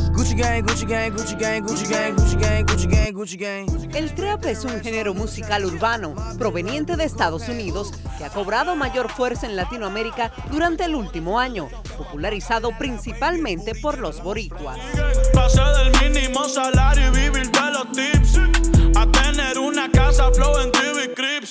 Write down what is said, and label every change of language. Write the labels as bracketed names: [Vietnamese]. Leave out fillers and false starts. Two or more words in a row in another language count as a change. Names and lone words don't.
[English] Gucci gang, Gucci gang, Gucci gang, Gucci gang, Gucci gang, Gucci gang, Gucci gang. [Spanish] El trap es un género musical urbano proveniente de Estados Unidos que ha cobrado mayor fuerza en Latinoamérica durante el último año, popularizado principalmente por los boricuas. Pasé del mínimo salario y vivir de los tips a tener una casa flow en TV Crips.